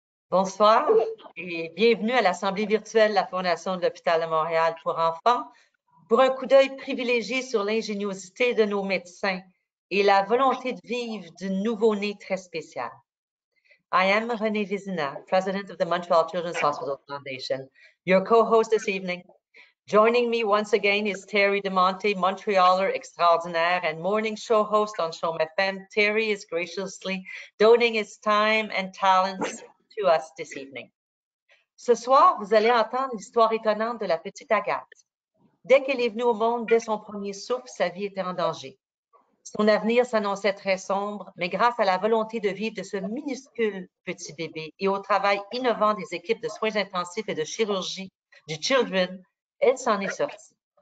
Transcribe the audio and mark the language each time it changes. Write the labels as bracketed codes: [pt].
[fr] Bonsoir et bienvenue à l'Assemblée virtuelle de la Fondation de l'Hôpital de Montréal pour enfants pour un coup d'œil privilégié sur l'ingéniosité de nos médecins et la volonté de vivre du nouveau-né très spécial. [en] I am Renée Vézina, President of the Montreal Children's Hospital Foundation, your co-host this evening. Joining me once again is Terry DiMonte, Montrealer extraordinaire and morning show host on CHOM FM. Terry is graciously donating his time and talents to us this evening. [fr] Ce soir, vous allez entendre l'histoire étonnante de la petite Agathe. Dès qu'elle est venue au monde, dès son premier souffle, sa vie était en danger. Son avenir s'annonçait très sombre, mais grâce à la volonté de vivre de ce minuscule petit bébé et au travail innovant des équipes de soins intensifs et de chirurgie du Children, elle s'en est sortie.